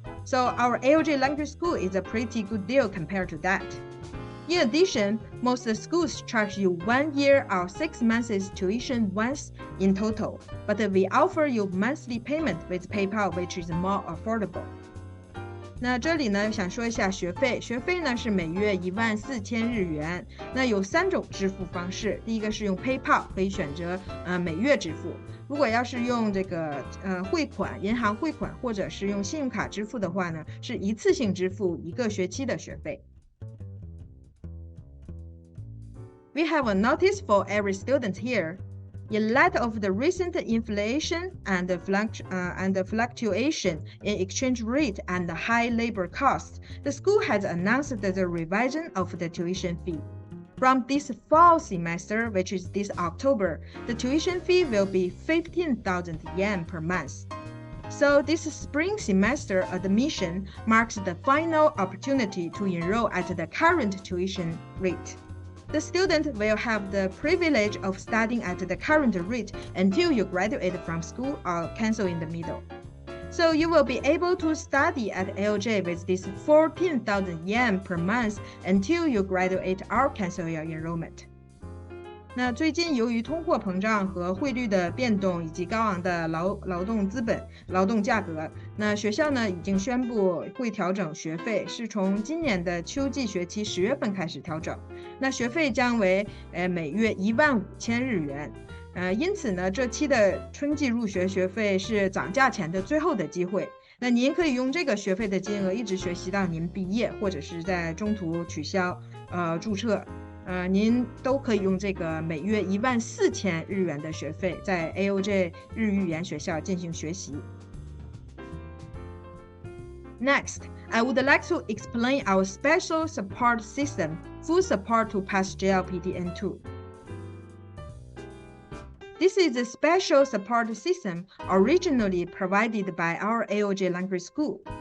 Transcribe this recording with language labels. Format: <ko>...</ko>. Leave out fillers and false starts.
<en>So our AOJ language school is a pretty good deal compared to that. In addition, most schools charge you 1 year or 6 months tuition once in total, but we offer you monthly payment with PayPal, which is more affordable.</en> <zh>那这里呢，想说一下学费。学费呢是每月14000日元。那有3种支付方式。第一个是用 PayPal， 可以选择每月支付。如果要是用这个汇款、银行汇款，或者是用信用卡支付的话呢，是一次性支付1个学期的学费。</zh> <en>We have a notice for every student here. In light of the recent inflation and the fluctuation in exchange rate and high labor costs, the school has announced the revision of the tuition fee. From this fall semester, which is this October, the tuition fee will be 15,000 yen per month. So this spring semester admission marks the final opportunity to enroll at the current tuition rate. The student will have the privilege of studying at the current rate until you graduate from school or cancel in the middle. So you will be able to study at AOJ with this 14,000 yen per month until you graduate or cancel your enrollment.</en> <zh>那最近由于通货膨胀和汇率的变动以及高昂的劳动资本、劳动价格，那学校呢已经宣布会调整学费，是从今年的秋季学期10月份开始调整。那学费将为每月15000日元。因此呢，这期的春季入学学费是涨价前的最后的机会。那您可以用这个学费的金额一直学习到您毕业，或者是在中途取消注册。您都可以用这个每月14000日元的学费，在 AOJ 日语言学校进行学习。</zh> <en>Next, I would like to explain our special support system, full support to pass JLPT N2. This is a special support system originally provided by our AOJ language school.</en>